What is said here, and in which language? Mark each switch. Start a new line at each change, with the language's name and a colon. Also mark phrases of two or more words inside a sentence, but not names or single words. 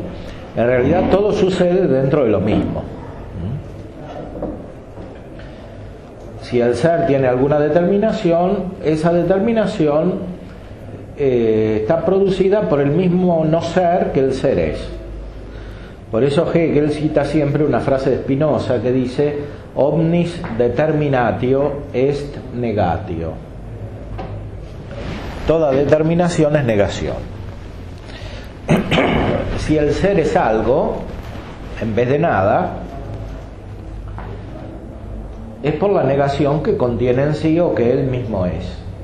Spanish: En realidad todo sucede dentro de lo mismo. Si el ser tiene alguna determinación, esa determinación está producida por el mismo no ser que el ser es. Por eso Hegel cita siempre una frase de Spinoza que dice:
Latin: omnis determinatio est negatio.
Spanish: Toda determinación es negación. Si el ser es algo, en vez de nada, es por la negación que contiene en sí o que él mismo es.